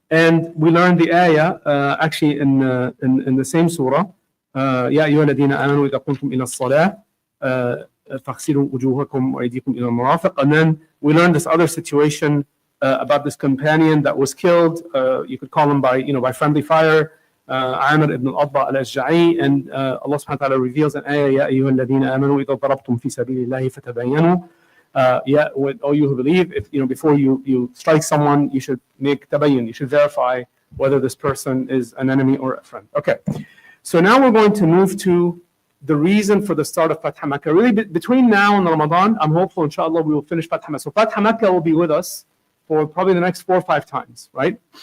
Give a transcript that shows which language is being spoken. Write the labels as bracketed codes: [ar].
[en] And we learned the ayah actually in the same surah, [ar] Ya ayyuha alladhina amanu idha qumtum ila as-salah فَاغْسِلُوا وُجُوهَكُمْ وَأَيْدِيكُمْ إِلَى الْمَرَافِقِ. [en] And then we learned this other situation about this companion that was killed. You could call him by friendly fire, Amr ibn al-Adba al-Ashja'i. And Allah subhanahu wa ta'ala reveals an ayah, [ar] يَا أَيُّهَا الَّذِينَ آمَنُوا إِذَا ضَرَبْتُمْ فِي سَبِيلِ اللَّهِ فَتَبَيَّنُوا. [en] All you who believe, before you strike someone, you should make tabayyun. You should verify whether this person is an enemy or a friend. Okay. So now we're going to move to the reason for the start of Fath Makkah. Really, between now and Ramadan, I'm hopeful, inshallah, we will finish Fath Makkah. So Fath Makkah will be with us for probably the next 4 or 5 times, right?